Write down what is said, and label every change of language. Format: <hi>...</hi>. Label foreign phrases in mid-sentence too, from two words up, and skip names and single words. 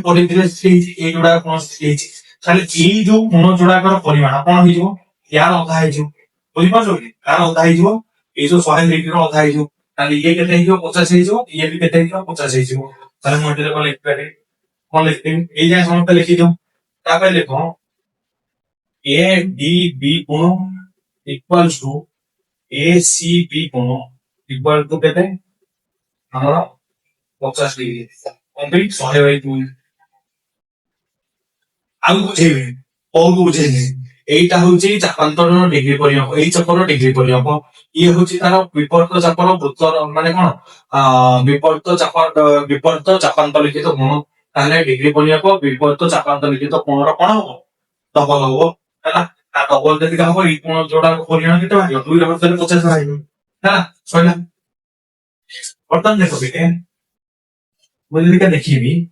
<or>ପରିଧିରେ ସୃଷ୍ଟି ହେଇଛି ଏଇ ଯୋଉଟା କୋଣ ସୃଷ୍ଟି ହେଇଛି ତାହେଲେ ଏଇ ଯୋଉ କୋଣ ଯୋଉଟାକର ପରିମାଣ କଣ ହେଇଯିବ ୟାର ଅଧା ହେଇଯିବ ବୁଝିପାରୁଛନ୍ତି ୟାର ଅଧା ହେଇଯିବ ଏଇ ଯୋଉ 100 ଡିଗ୍ରୀର ଅଧା ହେଇଯିବ ତାହେଲେ ଇଏ କେତେ ହେଇଯିବ 50 ହେଇଯିବ ଇଏ ବି କେତେ ହେଇଯିବ 50 ହେଇଯିବ ତାହେଲେ ମୁଁ ଏଠାରେ କଣ ଲେଖିପାରିବି କଣ ଲେଖିଦେବି ଏଇ ଯାଏଁ ସମସ୍ତେ ଲେଖିଦିଅ ତାପରେ ଲେଖ ए डी बी कोण</or> <en>equals to</en> <or>ए सी बी कोण</or> <en>equal to</en> <or>केते ଆମର 50</or> <en>degree complete</en> <or>100/2 ଆଉ ବୁଝେଇବେ କୋଉ ବୁଝେଇଲେ ଏଇଟା ହଉଛି ଚାପାନ୍ତରର ଡିଗ୍ରୀ ପରିମାପ ଏଇ ଚକ୍ରର ଡିଗ୍ରୀ ପରିମାପ ଇଏ ହଉଛି ତାର ବିପରୀତ ଚାପର ବୃତ୍ତର ମାନେ କଣ ବିପରୀତ ଚାପାନ୍ତ ଲିଖିତ କୋଣ ତାହେଲେ ଡିଗ୍ରୀ ପରିମାପ ବିପରୀତ ଚାପାନ୍ତ ଲିଖିତ କୋଣର କଣ ହବ ଡବଲ ହବ ହେଲା ତା ଡବଲ ଯଦି ହବ ଏଇ କୋଣ ଯୋଉଟା ପରିମାଣ କେତେ ବାହାରିବ 2 ର ବଦଳରେ 50 ବାହାରିବ ହେଲା ସଇଲା ବର୍ତ୍ତମାନ ଦେଖ ବେଟେ ମୁଁ ଯଦି ଦେଖିବି</or>